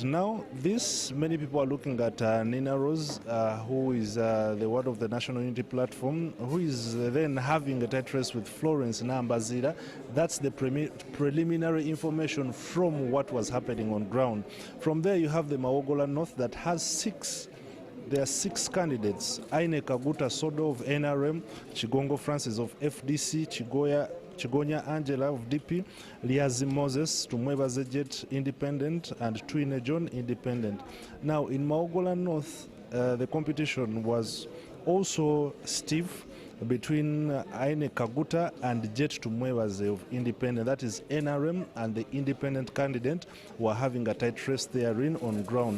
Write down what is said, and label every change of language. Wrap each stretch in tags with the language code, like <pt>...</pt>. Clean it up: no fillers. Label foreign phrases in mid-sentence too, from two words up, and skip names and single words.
<en>Now, this, many people are looking at Nina Rose, who is the word of the National Unity Platform, who is then having a tight race with Florence Nambazira. That's the preliminary information from what was happening on ground. From there, you have the Mawogola North that has there are 6 candidates. Aine Kaguta Sodo of NRM, Chigongo Francis of FDC, Chigonya Angela of DP, Liazi Moses, Tumweba Zejet Independent, and Twine John Independent. Now, in Mawogola North, the competition was also stiff between Aine Kaguta and Jet Tumwebaze of Independent. That is NRM and the independent candidate were having a tight race therein on ground.</en>